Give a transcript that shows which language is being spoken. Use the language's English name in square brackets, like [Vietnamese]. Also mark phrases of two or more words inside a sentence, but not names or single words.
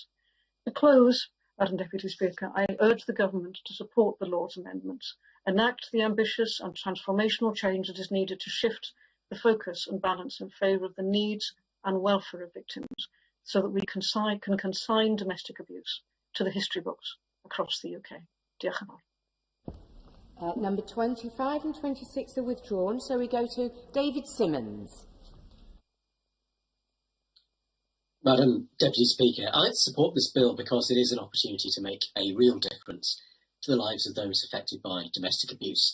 [English] To close, Madam Deputy Speaker, I urge the government to support the Lord's amendments, enact the ambitious and transformational change that is needed to shift the focus and balance in favour of the needs and welfare of victims, so that we can consign domestic abuse to the history books across the UK. [Welsh] Diolch yn fawr. [English] Number 25 and 26 are withdrawn, so we go to David Simmons. Madam Deputy Speaker, I support this bill because it is an opportunity to make a real difference to the lives of those affected by domestic abuse.